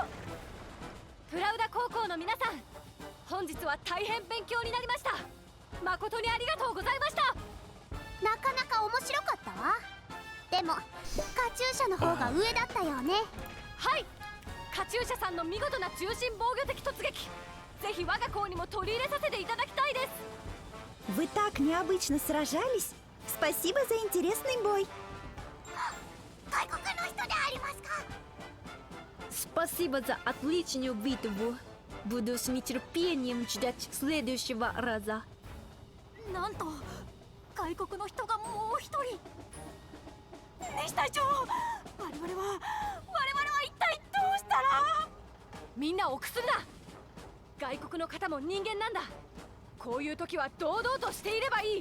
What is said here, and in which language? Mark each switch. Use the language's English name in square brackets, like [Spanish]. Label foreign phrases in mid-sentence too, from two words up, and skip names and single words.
[Japanese] プラウダ高校の皆さん、本日は大変勉強になりました。誠にありがとうございました。なかなか面白かったわ。でもカチューシャの方が上だったよね。はい、カチューシャさんの見事な中心防御的突撃、ぜひ我が校にも取り入れさせていただきたいです。 [Russian] Вы так необычно сражались. Спасибо за интересный бой. [Japanese] 外国の人でありますか。 [Russian] Спасибо за отличную битву. Буду с нетерпением ждать следующего раза. [Japanese] なんと外国の人がもう一人。西隊長、我々は一体どうしたら。みんな臆するな。外国の方も人間なんだ。こういう時は堂々としていればいい。